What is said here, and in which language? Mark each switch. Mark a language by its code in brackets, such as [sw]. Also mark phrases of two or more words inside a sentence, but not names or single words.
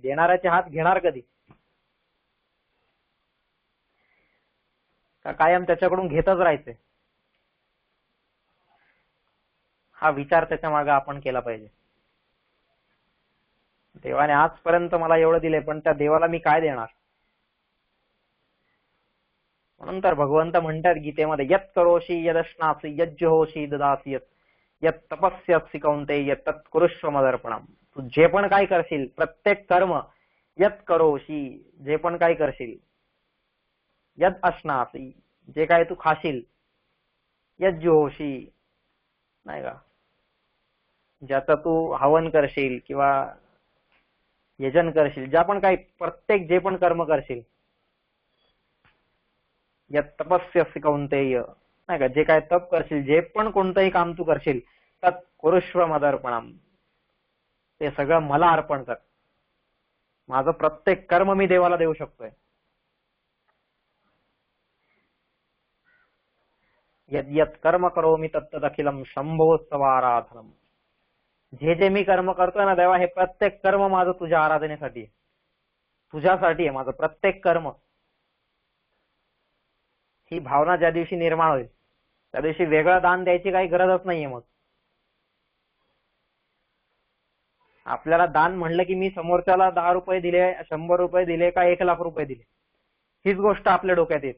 [mr] देणाऱ्याचे हात घेणार कधी? का कायम त्याच्याकडून घेतच राहायचंय? हा विचार त्याच्या मागे आपण केला पाहिजे. देवाने आजपर्यंत मला एवढं दिले, पण त्या देवाला मी काय देणार? म्हणून तर भगवंत म्हणतात गीतेमध्ये, [sa] यत् करोषि यदश्नासि यज्जुहोषि ददासि यत् तपस्यासि कौन्तेय तत् कुरुष्व मदर्पणम. [mr] तू जे पण काय करशील, प्रत्येक कर्म, [sa] यत् करोषि, [mr] जे पण काय करशील, [sa] यद अश्नासी, [mr] जे काय तू खाशील, यज्जुहोषि, नाही का, ज्याचं तू हवन करशील किंवा यजन करशील, ज्या पण काही, प्रत्येक जे पण कर्म करशील, [sa] यत् तपस्यसि कौन्तेय, [mr] नाही का, जे काय तप करशील, जे पण कोणतंही काम तू करशील, [sa] तत् कुरुष्व मदर्पणम, [mr] ते सगळं मला अर्पण कर. माझं प्रत्येक कर्म मी देवाला देऊ शकतोय. [sa] यत् यत् कर्म करोमि तत्तदखिलम शंभोत्सवाराधनम. [mr] जे जे मी कर्म करतोय ना देवा, हे प्रत्येक कर्म माझं तुझ्या आराधनेसाठी आहे, तुझ्यासाठी आहे माझं प्रत्येक कर्म. ही भावना ज्या दिवशी निर्माण होईल, त्या दिवशी वेगळं दान द्यायची काही गरजच नाहीये. मग आपल्याला दान म्हणलं की मी समोरच्याला 10 रुपये दिले, 100 रुपये दिले का 1 लाख रुपये दिले, हीच गोष्ट आपल्या डोक्यात येते.